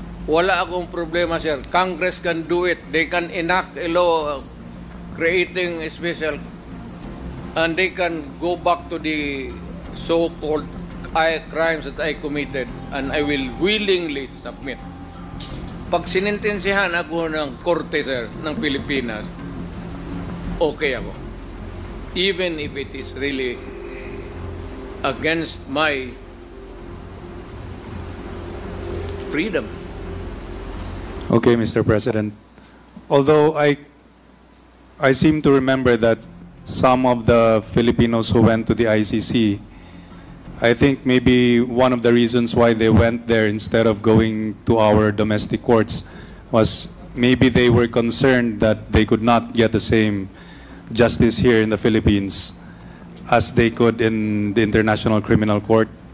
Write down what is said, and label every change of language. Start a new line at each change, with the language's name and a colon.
Filipino: Wala akong problema, sir.
English: Congress can do it. They can enact a law creating a special, and they can go back to the so-called crimes that I committed, and I will willingly submit.
Filipino: Pag sinintensihan ako ng korte, sir, ng Pilipinas, okay ako.
English: Even if it is really against my freedom. Okay, Mr. President. Although I seem to remember that some of the Filipinos who went to the ICC, I think maybe one of the reasons why they went there instead of going to our domestic courts was maybe they were concerned that they could not get the same justice here in the Philippines as they could in the International Criminal Court.